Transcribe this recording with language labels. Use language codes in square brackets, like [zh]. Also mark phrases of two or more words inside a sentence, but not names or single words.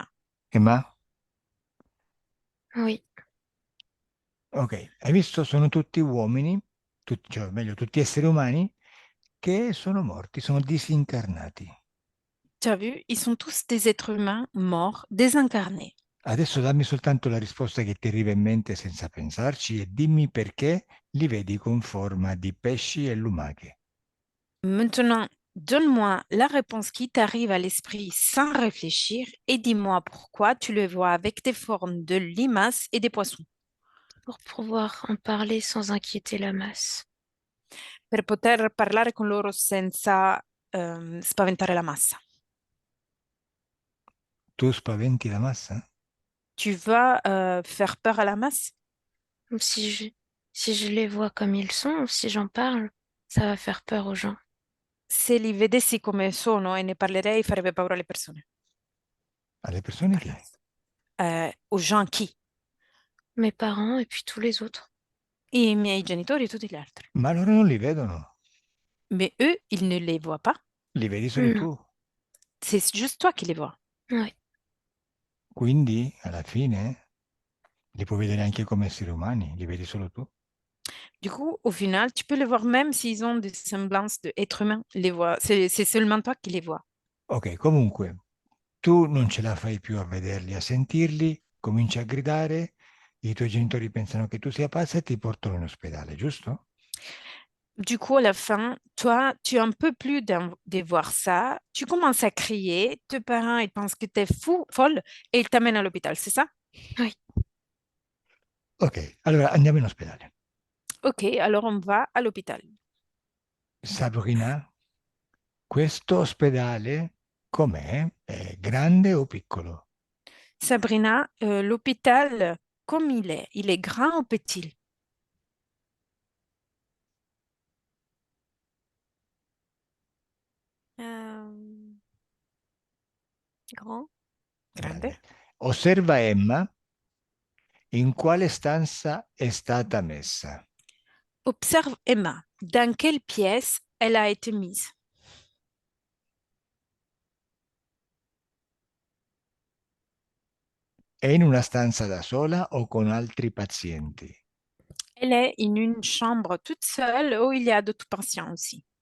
[it] Emma? [fr] Oui. [it] Ok, hai visto? Sono tutti uomini, cioè meglio, tutti esseri umani che sono morti, sono disincarnati. [fr] Tu as vu? Ils sont tous des êtres humains morts, désincarnés. [it] Adesso dammi soltanto la risposta che ti arriva in mente senza pensarci e dimmi perché li vedi con forma di pesci e lumache. [fr] Maintenant, donne-moi la réponse qui t'arrive à l'esprit sans réfléchir et dis-moi pourquoi tu le vois avec des formes de limaces et des poissons. Pour pouvoir en parler sans inquiéter la masse. [it] Per poter parlare con loro senza spaventare la massa. Tu spaventi la massa? [fr] Tu vas faire peur à la masse? Si je les vois comme ils sont, si j'en parle, ça va faire peur aux gens. [it] Se li vedessi come sono e ne parlerei, farebbe paura alle persone. Alle persone che? [fr] Aux gens qui? Mes parents et puis tous les autres. [it] I miei genitori e tutti gli altri. Ma loro non li vedono, [fr] Mais eux, ils ne les voient pas. [it] li vedi solo No. tu. [fr] C'est juste toi qui les vois. Oui. [it] Quindi, alla fine, li puoi vedere anche come esseri umani, li vedi solo tu. [fr] Du coup, au final, tu peux les voir même s'ils ont des semblances d'êtres humains. Les vois. C'est seulement toi qui les vois. [it] Ok, comunque, tu non ce la fai più a vederli, a sentirli, cominci a gridare, i tuoi genitori pensano che tu sia pazza e ti portano in ospedale, giusto? [fr] Du coup, à la fin, toi, tu en peux plus de voir ça. Tu commences à crier. Tes parents, ils pensent que tu es fou, folle et ils t'amènent à l'hôpital, c'est ça? [it] Ok, allora andiamo in ospedale. [fr] Ok, alors on va à l'hôpital. [it] Sabrina, questo ospedale com'è? È grande o piccolo? [fr] Sabrina, l'hôpital, comme il est grand ou petit? Euh, grand. [it] Grande. Grande. Osserva Emma in quale stanza è stata messa. [fr] Observe Emma. Dans quelle pièce elle a été mise? [it] È in una stanza da sola o con altri pazienti? [fr] Elle est in une chambre toute seule où il y a d'autres patients aussi.